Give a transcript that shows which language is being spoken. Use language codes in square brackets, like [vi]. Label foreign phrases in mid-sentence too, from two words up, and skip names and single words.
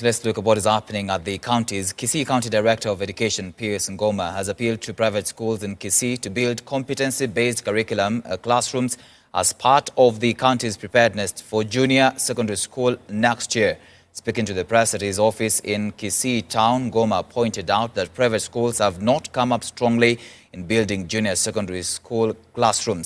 [en] Let's look at what is happening at the counties. Kisii County Director of Education, Pius Ngoma, has appealed to private schools in Kisii to build competency-based curriculum classrooms as part of the county's preparedness for junior secondary school next year. Speaking to the press at his office in Kisii town, Ngoma pointed out that private schools have not come up strongly in building junior secondary school classrooms.